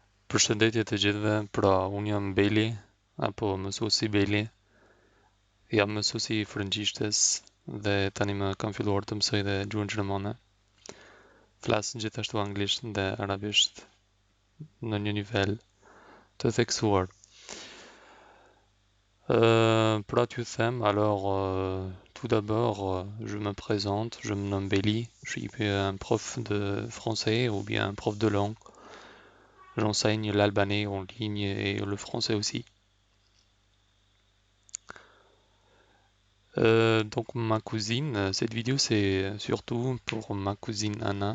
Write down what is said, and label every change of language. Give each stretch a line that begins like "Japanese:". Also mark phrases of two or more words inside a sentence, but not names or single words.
Albanian: Përshëndetje të gjithëve, pra unë jam Beli, apo mësuesi Beli, jam mësuesi i frëngjishtes dhe tani më kam filluar të mësoj dhe gjuhën gjermane. Flas gjithashtu anglisht dhe arabisht në një nivel të theksuar. Pra t'ju them,
French: alors tout d'abord, je me présente, je me nomme Beli, je suis un prof de français ou bien un prof de langue. J'enseigne l'albanais en ligne et le français aussi. Donc ma cousine, cette vidéo c'est surtout pour ma cousine Anna.